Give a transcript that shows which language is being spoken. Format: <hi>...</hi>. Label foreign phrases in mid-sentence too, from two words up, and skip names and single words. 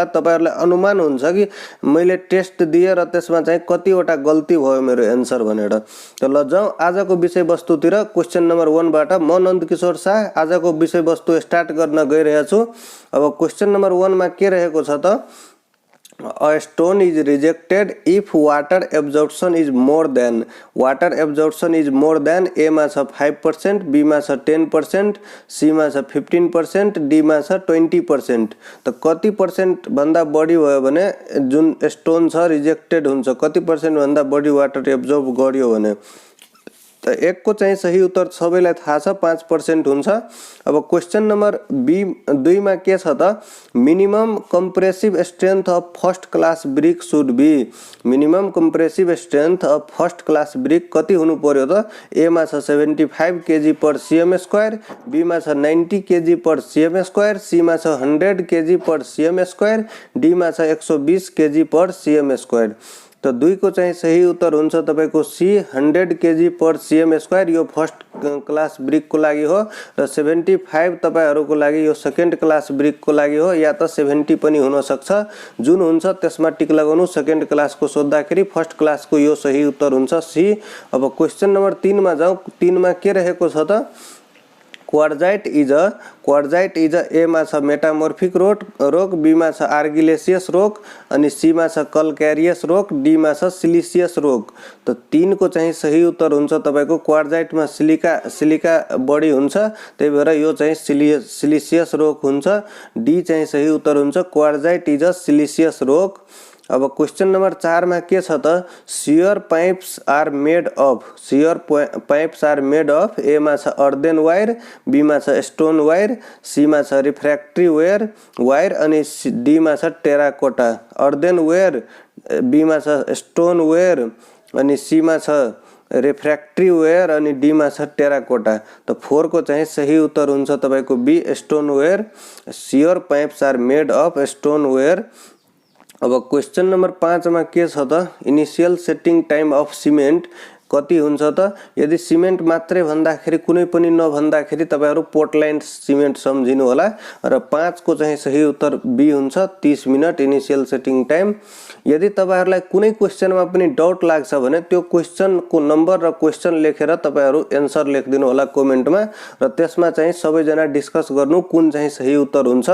<ne>तपाईहरुलाई अनुमान हुन्छ कि मैले टेस्ट दिए र त्यसमा चाहिँ कतिवटा गल्ती भयो मेरो एन्सर भनेर। त ल जाऊ आजको विषयवस्तुतिर।</ne> <en>question number 1</en> <ne>बाट म नन्दकिशोर शाह आजको विषयवस्तु स्टार्ट गर्न गइरहेको छु। अब</ne> <en>question number 1</en> <ne>मा के रहेको छ त,</ne> <en>A stone is rejected if water absorption is more than A</en> <ne>मा छ</ne> <en>5%, B</en> <ne>मा छ</ne> <en>10%, C</en> <ne>मा छ</ne> <en>15%, D</en> <ne>मा छ</ne> <en>20%।</en> <ne>त कति पर्सेन्ट भन्दा बढी भयो भने जुन स्टोन छ रिजेक्टेड हुन्छ, कति पर्सेन्ट भन्दा बढी</ne> <en>water absorb</en> <ne>गर्यो भने। त 1 को चाहिँ सही उत्तर सबैलाई थाहा छ 5% हुन्छ।</ne> <en>अब question number 2</en> <ne>मा के छ त,</ne> <en>minimum compressive strength of first class brick should be. minimum compressive strength of first class brick</en> <ne>कति हुनु पर्यो त?</ne> <en>ए</en> <ne>मा छ</ne> <en>75 kg per cm square, बी</en> <ne>मा छ</ne> <en>90 kg per cm square, सी</en> <ne>मा छ</ne> <en>100 kg per cm square, डी</en> <ne>मा छ</ne> <en>120 kg per cm square.</en> <ne>तो 2 को चाहिँ सही उत्तर हुन्छ तपाईको सी</ne> <en>100 kg per cm square.</en> <ne>यो</ne> <en>first class brick</en> <ne>को लागि हो र 75 तपाईहरुको लागि यो</ne> <en>second class brick</en> <ne>को लागि हो, या त 70 पनि हुन सक्छ। जुन हुन्छ त्यसमा टिक लगाउनु।</ne> <en>second class</en> <ne>को सोध्दाखेरि</ne> <en>first class</en> <ne>को यो सही उत्तर हुन्छ सी। अब</ne> <en>question number 3</en> <ne>मा जाऊ। 3 मा के रहेको छ त,</ne> <en>quartzite is a</en> <ne>ए मा छ</ne> <en>metamorphic rock,</en> <ne>बी मा छ</ne> <en>argillaceous rock,</en> <ne>अनि सी मा छ</ne> <en>calcareous rock,</en> <ne>डी मा छ</ne> <en>siliceous rock.</en> <ne>त 3 को चाहिँ सही उत्तर हुन्छ तपाईको क्वार्जाइटमा सिलिका बढी हुन्छ, त्यही भएर यो चाहिँ</ne> <en>siliceous rock</en> <ne>हुन्छ।</ne> <en>डी</en> <ne>चाहिँ सही उत्तर हुन्छ</ne> <en>quartzite is a siliceous rock. अब question number 4 में</en> <ne>के छ त,</ne> <en>sewer pipes are made of ए</en> <ne>मा छ</ne> <en>earthen ware, बी</en> <ne>मा छ</ne> <en>stone ware, सी</en> <ne>मा छ</ne> <en>refractory ware</en> <ne>अनि डी मा छ</ne> <en>टेराकोटा। earthen ware, बी</en> <ne>मा छ</ne> <en>stone ware</en> <ne>अनि सी मा छ</ne> <en>refractory ware</en> <ne>अनि डी मा छ</ne> <en>टेराकोटा।</en> <ne>त 4 को चाहिँ सही उत्तर हुन्छ तपाईको बी</ne> <en>stone ware. sewer pipes are made of stone ware. अब question number 5 में</en> <ne>के छ त,</ne> <en>initial setting time of cement</en> <ne>कति हुन्छ त? यदि सिमेन्ट मात्रै भन्दाखेरि कुनै पनि नभन्दाखेरि तपाईहरु</ne> <en>Portland cement</en> <ne>सम्झिनु होला र 5 को चाहिँ सही उत्तर बी हुन्छ</ne> <en>30 minute initial setting time.</en> <ne>यदि तपाईहरुलाई कुनै क्वेशनमा पनि डाउट लाग्छ भने त्यो क्वेशन को नम्बर र क्वेशन लेखेर तपाईहरु एन्सर लेखिदिनु होला कमेन्टमा र त्यसमा चाहिँ सबैजना डिस्कस गर्नु कुन चाहिँ सही उत्तर हुन्छ।</ne>